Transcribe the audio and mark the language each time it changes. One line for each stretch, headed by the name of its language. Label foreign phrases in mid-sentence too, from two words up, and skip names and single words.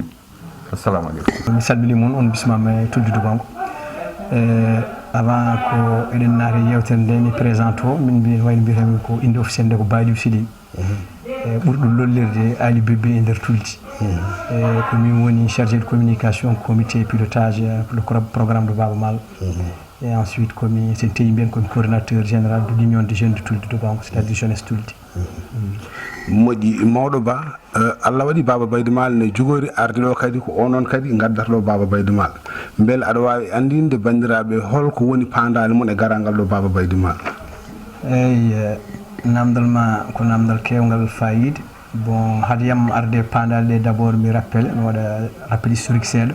Arabic: Assalamu aleykum.
Fula: Mi salmini moon on bismama e tuddude gongo avant ko eɗen naati yewtere nde mi présente o min wayno mbiyatami ko inde officiel nde ko Baliou Sidy ɓurɗo lollirde Ali Bébé e nder tuldi ko min woni
French: chargé de communication comité pilotage pour le programme de Baba Mal et ensuite
Fula: komi sen teyi mbiyen komi
French: coordinateur général de l'union des jeunes de tuldi de Bango c'est-à-dire jeunesse tuldi.
Fula: moƴƴi mawɗo ba Allah waɗi Baba Baydy Mal ne jogori arde ɗo kadi ko onon kadi gaddatɗo Baba Baydy Mal beele aɗa wawi andinde bandiraɓe holko woni pandale mon e garal ngal ɗo Baba Baydy Mal. eyyi namdal ma ko namdal kewgal fayide bon haadiyam arde pandale ɗe
French: d' abord
Fula: mi rappelle mi waɗa
French: rappel historique
Fula: seeɗa